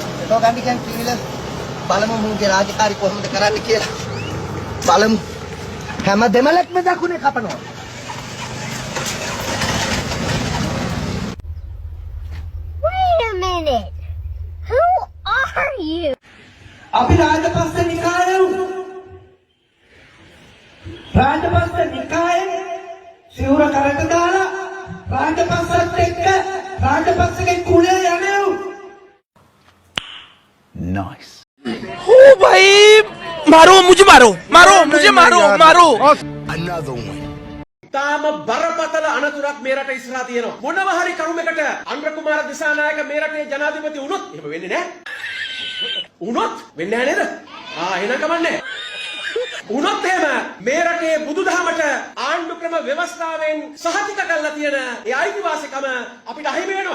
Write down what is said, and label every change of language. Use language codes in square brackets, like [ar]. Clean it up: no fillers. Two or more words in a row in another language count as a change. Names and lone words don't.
[si] ගන්න කියන්නේ කියලා බලමු මුගේ රාජකාරී කොහොමද කරන්න කියලා. බලමු. හැම දෙමලක්ම දකුණේ කපනවා. [en] Wait a minute. Who are you? [si] අපි රාජපක්ෂ නිකායව. රාජපක්ෂ නිකායේ සිවුර කරට දාලා රාජපක්ෂත් එක්ක රාජපක්ෂගේ කුලේ යනවා. [en] Nice. [hi] ओ भाई मारो मुझे मारो [en] Another one. [si] තාම බරපතල අනතුරක් මේ රට ඉස්සරහා තියෙනවා. මොනවා හරි කරුමකට අනුර කුමාර දිසානායක මේ රටේ ජනාධිපති වුණොත් එහෙම වෙන්නේ නැහැ. වුණොත් වෙන්නේ නැහැ නේද? එහෙනම් කමන්නේ. වුණොත් එහෙම මේ රටේ බුදුදහමට ආණ්ඩු ක්‍රම ව්‍යවස්ථාවෙන් සහතික කරලා තියෙන ඒ අයිතිවාසිකම අපිට අහිමි වෙනවා.